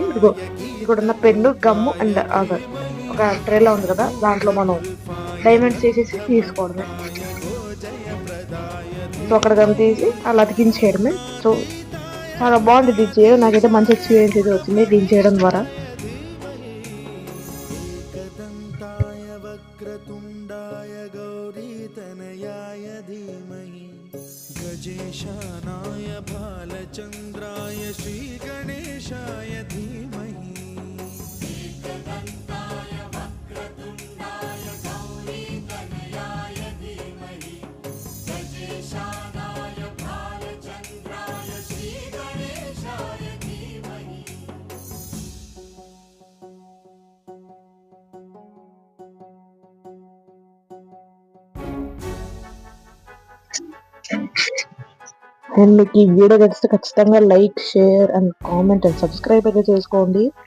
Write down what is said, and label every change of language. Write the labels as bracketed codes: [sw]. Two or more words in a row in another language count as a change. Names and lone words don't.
[te] ఇదిగో ఇక్కడ ఉన్న పెన్ను, గమ్ము అండ్ ఒక ట్రేలా ఉంది కదా, దాంట్లో మనం డైమండ్స్ వేసేసి తీసుకోవడమే. సో అక్కడ గమ్ తీసి అలా అతికించేయడమే. సో చాలా బాగుంది ఇది చేయడం, నాకైతే మంచి ఎక్స్పీరియన్స్ అయితే వచ్చింది దీన్ని చేయడం ద్వారా. [sa] गजेशानाय भालचन्द्राय श्रीगणेशाय धीमहि एकदन्ताय वक्रतुण्डाय गौरीतनयाय धीमहि गजेशानाय भालचन्द्राय श्रीगणेशाय धीमहि. [te] అండ్ మీకు ఈ వీడియో నచ్చితే ఖచ్చితంగా [en] like, share and comment and subscribe [te] అయితే చేసుకోండి.